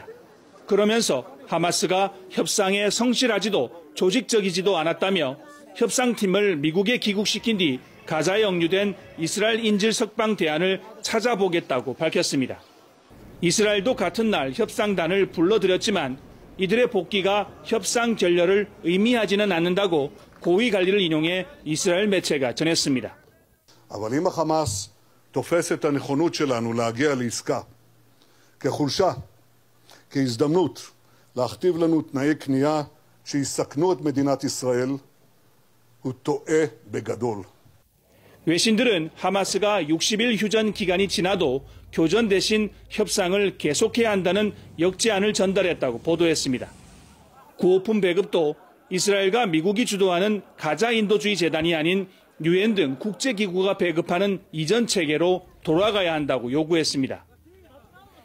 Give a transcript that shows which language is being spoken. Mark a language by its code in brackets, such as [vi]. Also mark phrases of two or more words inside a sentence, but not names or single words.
[ko] 그러면서 하마스가 협상에 성실하지도 조직적이지도 않았다며 협상팀을 미국에 귀국시킨 뒤 가자에 억류된 이스라엘 인질 석방 대안을 찾아보겠다고 밝혔습니다. 이스라엘도 같은 날 협상단을 불러들였지만 이들의 복귀가 협상 결렬을 의미하지는 않는다고 고위 관리를 인용해 이스라엘 매체가 전했습니다. [he] אבל אם החמאס תופס את הנכונות שלנו להגיע לעסקה כחולשה, כהזדמנות להכתיב לנו תנאי קנייה שיסכנו את מדינת ישראל, הוא טועה בגדול. [ko] 외신들은 하마스가 60일 휴전 기간이 지나도 교전 대신 협상을 계속해야 한다는 역제안을 전달했다고 보도했습니다. 구호품 배급도 이스라엘과 미국이 주도하는 가자 인도주의 재단이 아닌 유엔 등 국제기구가 배급하는 이전 체계로 돌아가야 한다고 요구했습니다.